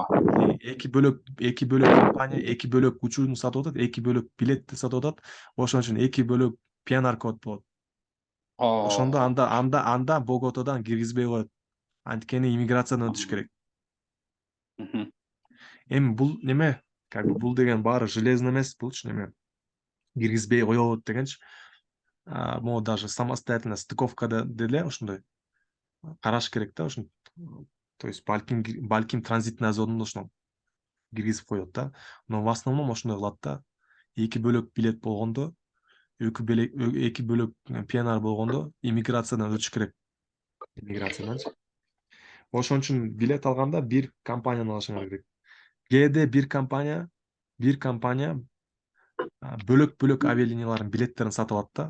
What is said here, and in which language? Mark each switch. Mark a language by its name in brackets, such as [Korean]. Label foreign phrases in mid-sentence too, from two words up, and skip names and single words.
[Kyrgyz] эки бөлөк компания, эки бөлөк учурун сатып атат, эки бөлөк билетти сатып атат. Ошон үчүн эки бөлөк пианар код болот. Ошондо анда Боготадан киргизбей коет. Анткени иммиграциядан өтүш керек. Эми бул неме, [Russian] как бы [Kyrgyz] бул деген баары железный эмес, булчу неме. Киргизбей коебуз дегенчи. [Russian] Могу даже самостоятельно [Kyrgyz] стыковкада деле ошондой караш керек да, ошон. [Russian] То есть [Kyrgyz] балким транзитный зонунда ошону киргизип коет да. [Russian] Но в основном [Kyrgyz] ошондой кылат да. Эки бөлөк билет болгондо, эки бөлөк пианар болгондо иммиграциядан өтүш керек. Иммиграцияданчы. Ошон үчүн билет алганда бир компанияны алышыңар керек. Кээде бир компания бөлөк авиалиниялардын билеттерин сатып алат да.